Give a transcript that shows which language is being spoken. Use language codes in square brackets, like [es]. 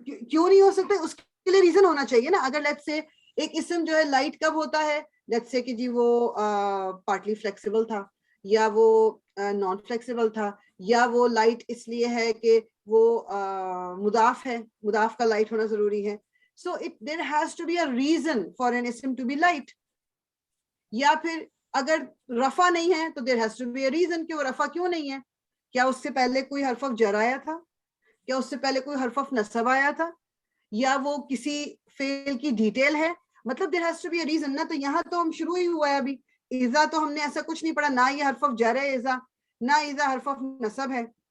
[ur] کیوں نہیں ہو سکتا؟ اس کے لیے ریزن ہونا چاہیے نا. اگر لیٹس سے ایک اسم جو ہے لائٹ کب ہوتا ہے, لیٹس سے کہ جی وہ پارٹلی فلیکسیبل تھا, یا وہ نان فلیکسیبل تھا, یا وہ لائٹ اس لیے ہے کہ وہ مضاف ہے, مضاف کا لائٹ ہونا ضروری ہے. [en] So there has to be a reason for an ism to be light. [ur] یا پھر اگر رفع نہیں ہے تو [en] there has to be a reason [ur] کہ وہ رفع کیوں نہیں ہے. کیا اس سے پہلے کوئی حرف جر آیا تھا؟ کیا اس سے پہلے کوئی حرف نصب آیا تھا؟ یا وہ کسی فعل کی ڈیٹیل ہے؟ مطلب [en] there has to be a reason [ur] نا. تو یہاں تو ہم شروع ہی ہوا ہے ابھی. اذا تو ہم نے ایسا کچھ نہیں پڑھا, نہ یہ حرف جر ہے اذا, نہ اذا حرف نصب ہے.